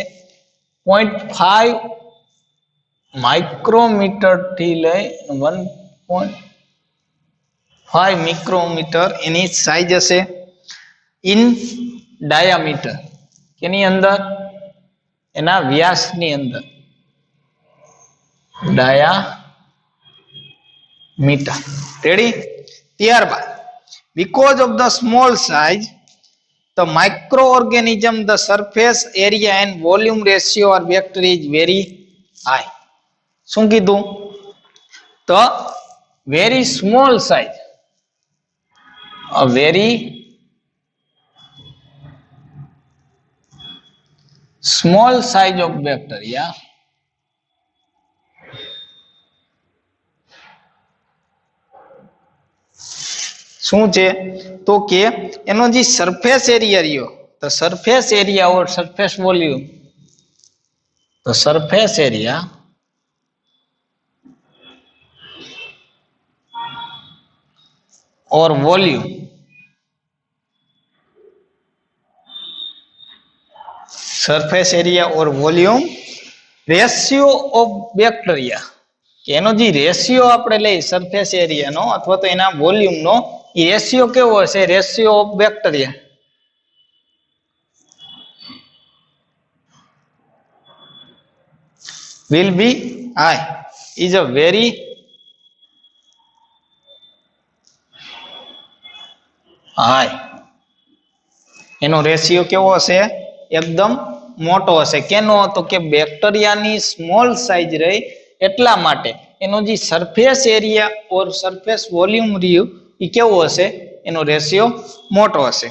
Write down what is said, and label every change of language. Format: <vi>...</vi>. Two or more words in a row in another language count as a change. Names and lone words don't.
<gu>0.5 માઇક્રોમીટર થી લઈ 1.5 મિક્રોમીટર એની સાઇઝ હશે.</gu> <en>in diameter</en> <gu>કેની અંદર? એના વ્યાસની અંદર, ડાયામીટર. રેડી?</gu> <en>ત્યારબાદ because of the small size the microorganism the surface area and volume ratio of bacteria is very high.</en> <gu>શું કીધું? તો</gu> <en>very small size, a very small size of bacteria</en> <gu>શું છે? તો કે એનો જે સરફેસ એરિયા રહ્યો, તો</gu> <en>surface area or surface volume,</en> <gu>તો</gu> <en>surface area</en> <gu>और</gu> <en>volume surface area</en> <gu>और</gu> <en>volume ratio of bacteria</en> <gu>કે એનો જે રેશિયો આપણે લઈ સરફેસ એરિયાનો અથવા તો એના વોલ્યુમનો એ રેશિયો કેવો હશે?</gu> <en>ratio of bacteria will be high, is a very high.</en> <gu>એનો રેશિયો કેવો હશે? એકદમ મોટો હશે. કેનો? તો કે બેક્ટેરિયાની</gu> <en>small size</en> <gu>રહી એટલા માટે એનો જે</gu> <en>surface area or surface volume</en> <gu>રહ્યું એ કેવો હશે? એનો રેશિયો મોટો હશે.</gu>